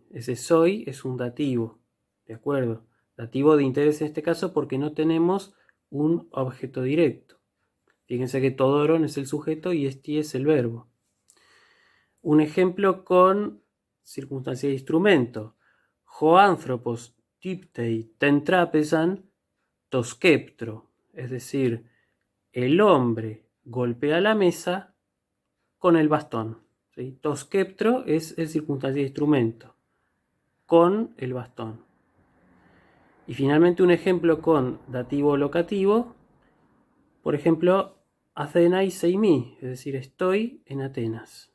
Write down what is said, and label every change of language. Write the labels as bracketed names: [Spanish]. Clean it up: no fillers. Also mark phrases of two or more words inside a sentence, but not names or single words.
[Spanish] Ese soy es un dativo, ¿de acuerdo? Dativo de interés en este caso porque no tenemos un objeto directo. Fíjense que todoron es el sujeto y esti es el verbo. Un ejemplo con circunstancia de instrumento. [Greek] Ὁ ἄνθρωπος τύπτει τὴν τράπεζαν τῷ σκήπτρῳ, [Spanish] es decir, el hombre golpea la mesa con el bastón. ¿Sí? Toskeptro es el circunstancia de instrumento, con el bastón. Y finalmente un ejemplo con dativo locativo, por ejemplo, [Greek] Ἀθήναις εἰμί, [Spanish] es decir, estoy en Atenas.